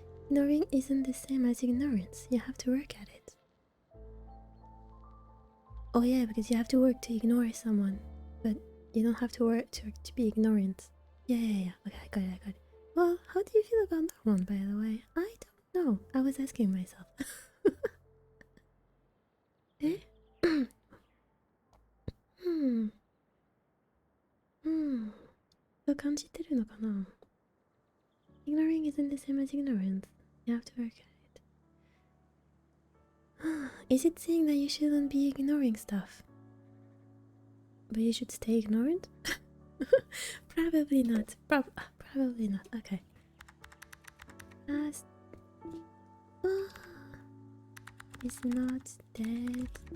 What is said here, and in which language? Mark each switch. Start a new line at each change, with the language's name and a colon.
English: Ignoring isn't the same as ignorance. You have to work at it. Oh yeah, because you have to work to ignore someone, but you don't have to work to be ignorant. Yeah. Okay, I got it. Well, how do you feel about that one, by the way? I don't know. I was asking myself.
Japanese: えうんうんそう感じてるのかな
English: Ignoring isn't the same as ignorance. You have to work at it. Is it saying that you shouldn't be ignoring stuff? But you should stay ignorant? Probably not. Probably not. Okay. Past is not dead.